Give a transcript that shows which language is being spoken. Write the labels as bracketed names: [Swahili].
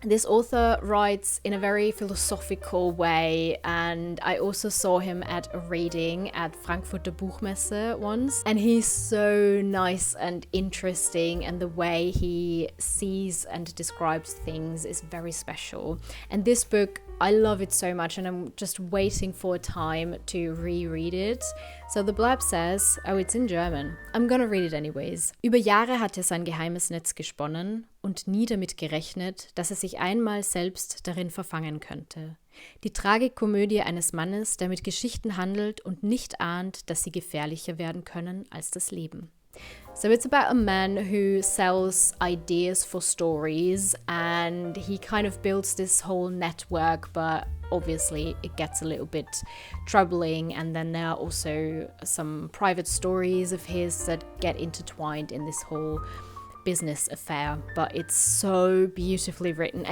[English] This author writes in a very philosophical way, and I also saw him at a reading at Frankfurter Buchmesse once, and he's so nice and interesting, and the way he sees and describes things is very special. And this book, I love it so much, and I'm just waiting for a time to reread it. So the blurb says, oh, it's in German. I'm gonna read it anyways. [German] Über Jahre hat er sein geheimes Netz gesponnen und nie damit gerechnet, dass er sich einmal selbst darin verfangen könnte. Die Tragikomödie eines Mannes, der mit Geschichten handelt und nicht ahnt, dass sie gefährlicher werden können als das Leben. [English] So it's about a man who sells ideas for stories, and he kind of builds this whole network, but obviously it gets a little bit troubling, and then there are also some private stories of his that get intertwined in this whole business affair, but it's so beautifully written.